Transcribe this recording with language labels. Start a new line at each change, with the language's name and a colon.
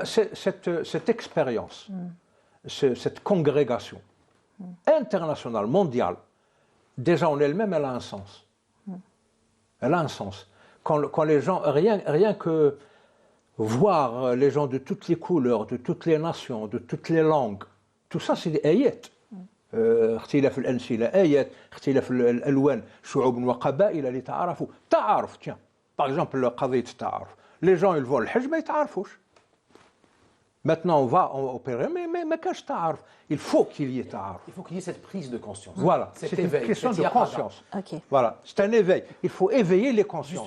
French: Cette expérience, cette congrégation internationale, mondiale, déjà en elle-même, elle a un sens. Elle a un sens. Quand les gens, rien que voir les gens de toutes les couleurs, de toutes les nations, de toutes les langues, tout ça, c'est des ayats.
Arabic: اختلاف الأنسنة آيات، اختلاف الألوان شعوب وقبائل لتعارفوا. تعارف
French: tiens par exemple
Arabic: قضية التعارف.
French: Les gens ils vont
Arabic: الحج ما يتعارفوش.
French: Maintenant on va opérer mais
Arabic: ما كاش تعارف.
French: Il faut qu'il y ait تعارف. Il faut qu'il y ait cette prise de conscience. Voilà, c'est une question de conscience. Okay. Voilà, c'est un éveil. Il faut éveiller les consciences.